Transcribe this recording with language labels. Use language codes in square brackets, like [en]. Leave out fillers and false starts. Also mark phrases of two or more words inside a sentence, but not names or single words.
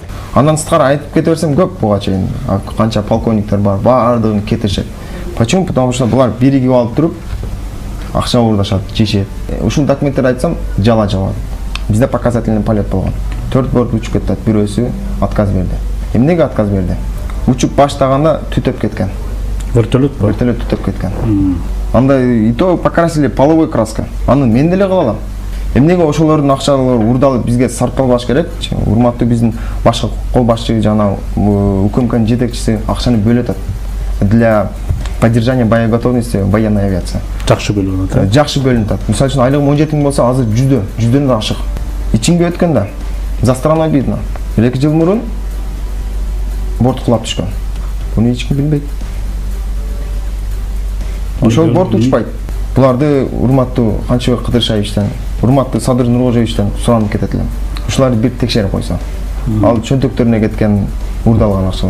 [ky] Андан сырткары айтып кете берсем көп буга чейин. Канча полковниктер бар, баардыгын кетиришет. [ru] Почему? Потому что [ky] булар биригип алып туруп акча уурдашат, жешет. Ушул документтерди айтсам жала жабат. Бизде [ru] показательный полет [ky] болгон. 4 борт учуп кетет, бирөөсү отказ берди. Эмнеге отказ берди? Учуп баштаганда түтөп кеткен. Вертолет бар. Вертолет түтөп кеткен. Анда [ru] и то покрасили половой краска. [ky] Аны мен деле кыла алам. Эмнеге ошолордун акчалары уурдалып бизге сарпталбаш керек? Урматтуу биздин башкы кол башчы жана УКМКнын жетекчиси акчаны бөлөт [ru] для поддержания боеготовности военной авиации. [ky] Жакшы бөлүнөт. Жакшы бөлүнөт. Мисалы үчүн айлыгым 17 миң болсо, азыр 100дөн да ашык. Ичинге өткөндө [ru] за страной видно. [ky] 2 жыл мурун борт кулап түшкөн. Буну эч ким билбейт. Ошол борт учпайт. Буларды урматтуу Канчыбек Кыдыршаевичтен, урматтуу Садыр Нуркожоевичтен суранып кетет элем. Ушуларды бир текшерип койсо. Ал чөнтөктөрүнө кеткен уурдалган акчалар.